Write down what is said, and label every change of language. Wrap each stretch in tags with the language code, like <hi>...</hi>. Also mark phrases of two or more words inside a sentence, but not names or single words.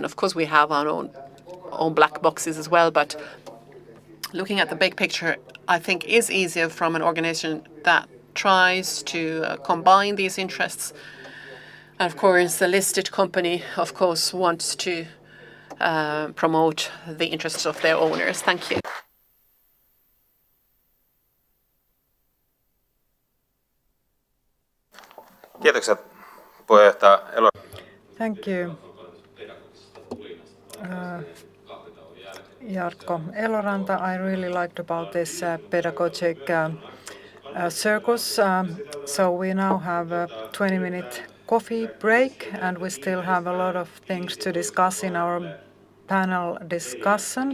<en>Of course, we have our own black boxes as well, but looking at the big picture, I think is easier from an organization that tries to combine these interests. And of course, the listed company, of course, wants to promote the interests of their owners. Thank you.</en> <fi>Kiitokset puheenjohtaja Elo.</fi> <en>Thank you. Jarkko Eloranta, I really liked about this pedagogic circus. So we now have a 20-minute coffee break, and we still have a lot of things to discuss in our panel discussion.</en>